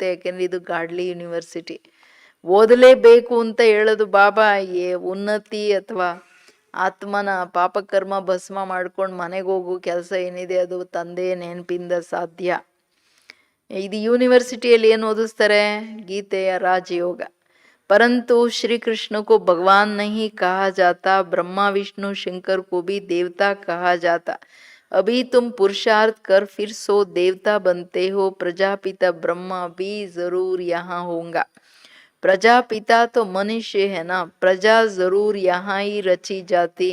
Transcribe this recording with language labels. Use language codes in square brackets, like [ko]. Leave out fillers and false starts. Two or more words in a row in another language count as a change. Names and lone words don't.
[kn] ಯಾಕೆಂದ್ರೆ ಇದು [en] Godly University. [kn] ಓದಲೇಬೇಕು ಅಂತ ಹೇಳೋದು ಬಾಬಾ. ಉನ್ನತಿ ಅಥವಾ ಆತ್ಮನ ಪಾಪಕರ್ಮ ಭಸ್ಮ ಮಾಡ್ಕೊಂಡು ಮನೆಗೆ ಹೋಗೋ ಕೆಲಸ ಏನಿದೆ ಅದು ತಂದೆಯ ನೆನಪಿಂದ ಸಾಧ್ಯ. ಇದು ಯೂನಿವರ್ಸಿಟಿಯಲ್ಲಿ ಏನು ಓದಿಸ್ತಾರೆ? ಗೀತೆಯ ರಾಜಯೋಗ. [hi] परंतु श्री कृष्ण को भगवान नहीं कहा जाता, ब्रह्मा विष्णु शंकर को भी देवता कहा जाता. अभी तुम पुरुषार्थ कर फिर सो देवता बनते हो. प्रजापिता ब्रह्मा भी जरूर यहाँ होगा. प्रजापिता तो मनुष्य है ना, प्रजा जरूर यहाँ ही रची जाती.